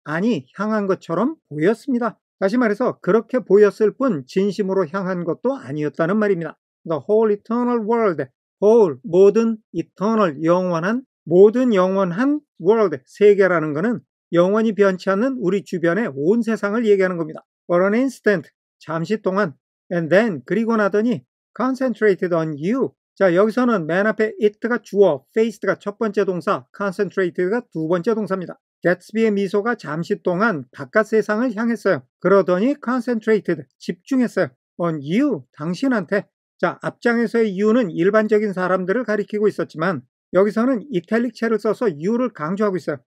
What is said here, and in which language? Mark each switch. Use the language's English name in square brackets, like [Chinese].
[Korean] 아니, 향한 것처럼 보였습니다. 다시 말해서 그렇게 보였을 뿐 진심으로 향한 것도 아니었다는 말입니다. [English] The whole eternal world. [Korean] whole, 모든 eternal, 영원한, 모든 영원한 world, 세계라는 것은 영원히 변치 않는 우리 주변의 온 세상을 얘기하는 겁니다. [English] For an instant, [Korean] 잠시 동안, [English] and then, [Korean] 그리고 나더니 [English] concentrated on you. [Korean] 자, 여기서는 맨 앞에 it가 주어, faced가 첫 번째 동사, concentrated가 두 번째 동사입니다. 개츠비의 미소가 잠시 동안 바깥 세상을 향했어요. 그러더니 concentrated, 집중했어요. [English] on you, [Korean] 당신한테. 자, 앞장에서의 you는 일반적인 사람들을 가리키고 있었지만 여기서는 이탈릭체를 써서 you를 강조하고 있어요.